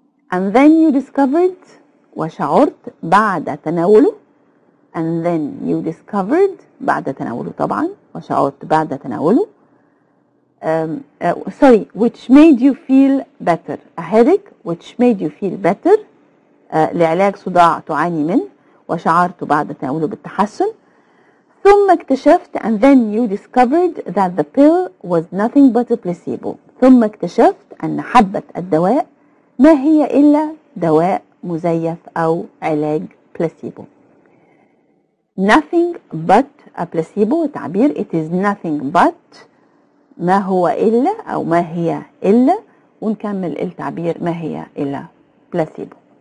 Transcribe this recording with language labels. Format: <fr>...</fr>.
<en>And then you discovered،</en> <ar>وشعرت بعد تناوله.</ar> <en>And then you discovered</en> <ar>بعد تناوله طبعا، وشعرت بعد تناوله.</ar> <en>Which made you feel better. A headache which made you feel better.</en> <ar>لعلاج صداع تعاني منه، وشعرت بعد تناوله بالتحسن. ثم اكتشفت</ar> <en>and then you discovered that the pill was nothing but a placebo.</en> <ar>ثم اكتشفت أن حبة الدواء ما هي إلا دواء مزيف أو علاج بلاسيبو.</ar> <en>Nothing but a placebo</en> <ar>تعبير</ar> <en>it is nothing but</en> <ar>ما هو إلا أو ما هي إلا، ونكمل التعبير ما هي إلا بلاسيبو.</ar>